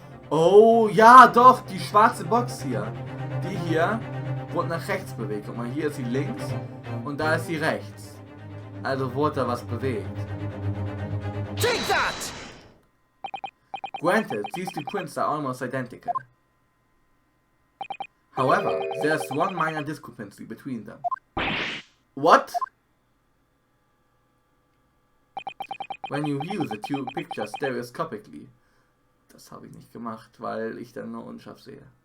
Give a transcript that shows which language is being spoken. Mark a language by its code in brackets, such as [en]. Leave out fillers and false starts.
[de] Oh, ja, doch, die schwarze Box hier. Die hier wurde nach rechts bewegt. Guck mal, hier ist sie links und da ist sie rechts. Also wurde da was bewegt. [en] Take that! Granted, these two prints are almost identical. However, there's one minor discrepancy between them. What? When you view the two pictures stereoscopically. [de] Das habe ich nicht gemacht, weil ich dann nur unscharf sehe.